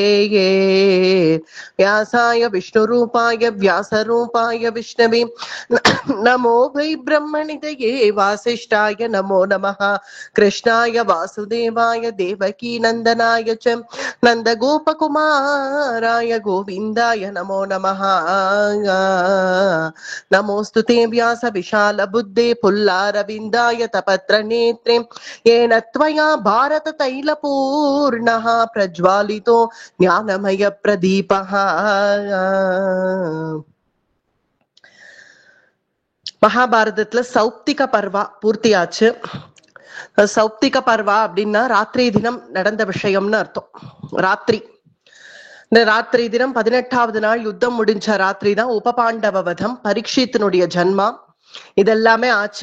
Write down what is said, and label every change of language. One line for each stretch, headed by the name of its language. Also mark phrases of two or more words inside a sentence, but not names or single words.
Sanskrit: व्यासाय विष्णुरूपाय व्यासरूपाय विष्णवे नमो वै ब्रह्मनिधये वासिष्ठाय नमो नमः कृष्णाय वासुदेवाय देवकी नंदनाय च नन्दगोपकुमाराय गोविन्दाय नमो नमः नमोऽस्तु ते व्यास विशाल बुद्धे पुल्लारविन्दाय तपत्रनेत्रे येन त्वया भारत तैलपूर्णः प्रज्वालितो ज्ञानमय प्रदीपः மகாபாரதத்துல சௌப்திக பர்வா பூர்த்தியாச்சு.
Tamil: சௌப்திக பர்வா அப்படின்னா ராத்திரி தினம் நடந்த விஷயம்னு அர்த்தம். இந்த ராத்திரி தினம் 18வது நாள் யுத்தம் முடிஞ்ச ராத்திரி தான் உபபாண்டவ வதம், பரீட்சித்தினுடைய ஜன்மா, இதெல்லாமே ஆச்சு.